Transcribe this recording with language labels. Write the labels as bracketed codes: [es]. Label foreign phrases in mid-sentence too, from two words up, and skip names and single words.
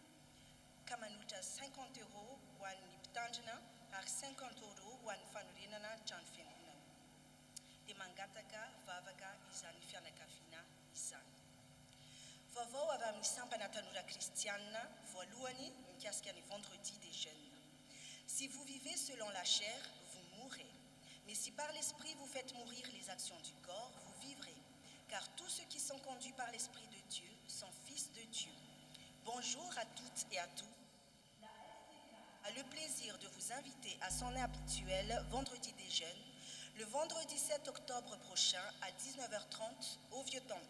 [mg] Ka manolotra 50 € ho an'ny mpitandrina ary 50 € ho an'ny fanorenana trano fiangonana. Dia mangataka vavaka izany fianakaviana izany. Vaovao avy amin'ny sampana tanora kristiana voalohany mikasika ny [fr] vendredi des jeunes. Si vous vivez selon la chair, vous mourrez. Mais si par l'esprit vous faites mourir les actions du corps, vous vivrez. Car tous ceux qui sont conduits par l'Esprit de Dieu sont fils de Dieu. Bonjour à toutes et à tous. La STK a le plaisir de vous inviter à son habituel vendredi des jeunes, le vendredi 7 octobre prochain à 19h30 au Vieux Temple.